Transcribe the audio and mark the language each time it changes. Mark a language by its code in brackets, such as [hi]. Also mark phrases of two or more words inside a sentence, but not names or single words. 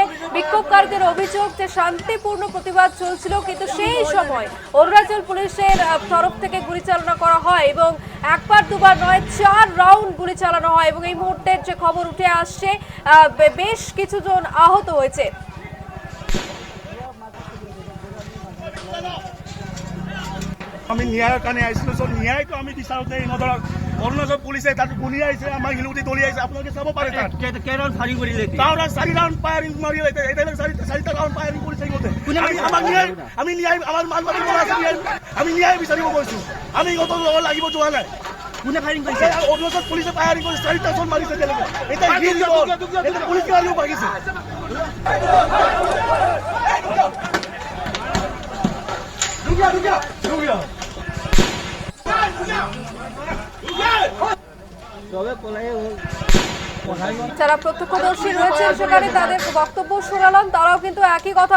[bn] বিক্ষোভকারীদের অভিযোগ যে শান্তিপূর্ণ প্রতিবাদ চলছিল, কিন্তু সেই সময় অরুণাচল পুলিশের তরফ থেকে গুলি চালনা করা হয় এবং একবার দুবার নয় 4 রাউন্ড গুলি চালানো হয় এবং এই মুহূর্তের যে খবর উঠে আসছে বেশ কিছু জন আহত হয়েছে। [as] আমি ন্যায়ৰ কাৰণে আহিছিলোঁ, চ' ন্যায়টো আমি বিচাৰোঁতে ইহঁতক অৰুণাচল পুলিচে তাত গুলি আহিছে, আমাক শিলগুটি দলি আহিছে, আপোনালোকে চাব পাৰে। তাত কেইৰাউণ্ড ফায়াৰিং কৰিলে? তাৰ 4 ৰাউণ্ড ফায়াৰিং মাৰিলে, এতিয়ালৈকে 4টা ৰাউণ্ড ফায়াৰিং কৰিছে ইহঁতে। আমি ন্যায় আমাৰ মান মাতিব আছে, আমি ন্যায় বিচাৰিব গৈছোঁ, আমি ইহঁতৰ লগত লাগিব যোৱা নাই। কোনে ফায়াৰিং কৰিছে? অৰুণাচল পুলিচে ফায়াৰিং কৰিছে, 4টা জন মাৰিছে এতিয়ালৈকে। এতিয়া পুলিচ মাৰিব পাৰিছে। [bn] যারা প্রত্যক্ষদর্শী রয়েছে সেখানে তাদের বক্তব্য শোনালাম, তারাও কিন্তু একই কথা